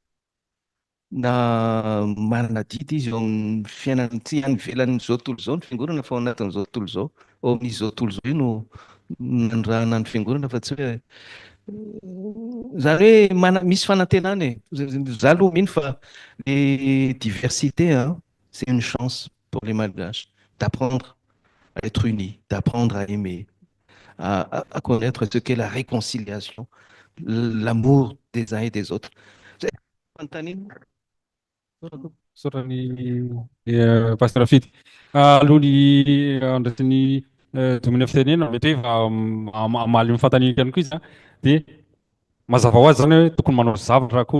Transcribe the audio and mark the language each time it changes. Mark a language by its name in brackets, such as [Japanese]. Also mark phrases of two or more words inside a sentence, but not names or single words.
[Malagasy] Na manana didy izy eo amin'ny fiainana tsy any ivelan'izao tontolo izao ny fiangonana fa ao anatin'izao tontolo izao. Ao amin'izao tontolo izao no nandrahana ny fiangonana fa tsy hoe zany hoe misy fanantenana e. Za aloha mino fa [French] les diversités c'est une chance. pour les Malgaches, d'apprendre à être unis, d'apprendre à aimer, à connaître ce qu'est la réconciliation, l'amour des uns et des autres. [Malagasy] Fanontaniana? Sorany pasteur Fity. Alohan'ny andrasany domina fitenena mety hoe amaly amin'ny fantaniana ihany koa izy dia mazava ho azy zany hoe tokony manao zavatra koa